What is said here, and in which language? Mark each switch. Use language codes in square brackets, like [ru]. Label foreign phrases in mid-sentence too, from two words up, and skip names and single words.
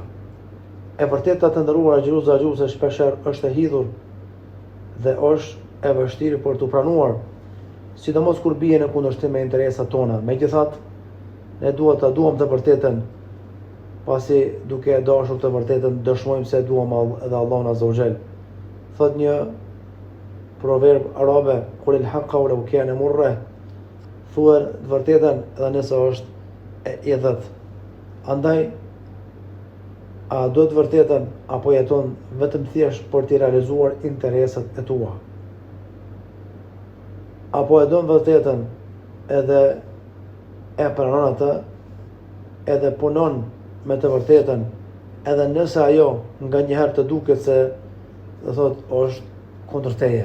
[sq] E vërteta të ndëruar agjërues shpeshherë është e hidhur dhe është e vështirë për të pranuar, sidomos kur bie në kundërshtim me interesat tona. Megjithatë, ne duhet ta duam të vërtetën, pasi duke e dashur të vërtetën dëshmojmë se duam edhe Allahun [ar] عز وجل. [sq] Thot një proverb arabe, [ar] قل الحق ولو كان مرا, [sq] thuaj të vërtetën edhe nëse është e idhët. Andaj, a do të vërtetën apo jeton vetëm thjesht për të realizuar interesat e tua? Apo e don vërtetën edhe e pranon atë, edhe punon me të vërtetën, edhe nëse ajo nga njëherë të duket se dhe thot është kundër teje.